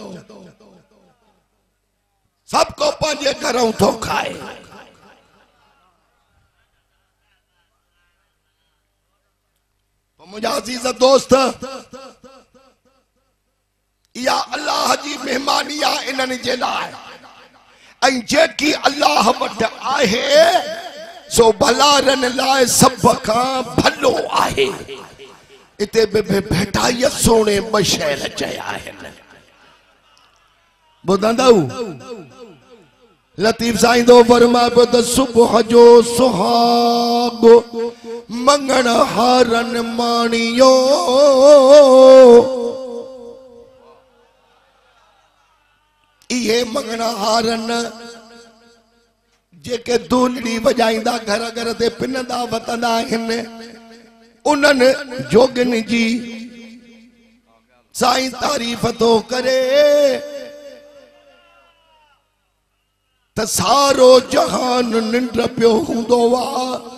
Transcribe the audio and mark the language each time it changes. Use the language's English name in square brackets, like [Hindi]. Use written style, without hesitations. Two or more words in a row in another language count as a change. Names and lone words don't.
[Sindhi] सभु को पंहिंजे घरों थो खाए मुझा अज़ीज़ दोस्त या अल्लाह जी मेहमानी आहे इन्हनि जे लाइ ऐं जेकी अल्लाह वटि आहे सो भलारन लाइ सब खां भलो आहे इते बि भेटाई सोने ॿ शहर चया आहिनि ॿुधंदव लतीफ़ साईं दो फरमाए पियो त सुबुह जो सुहाग मंगण हारन माणियो इहे मंगण हारन जेके दूलड़ी वजाईंदा घर घर ते पिनंदा वतंदा आहिनि उन्हनि जोगिन जी साईं तारीफ़ थो करे त सारो जहान निंड पियो हूंदो आहे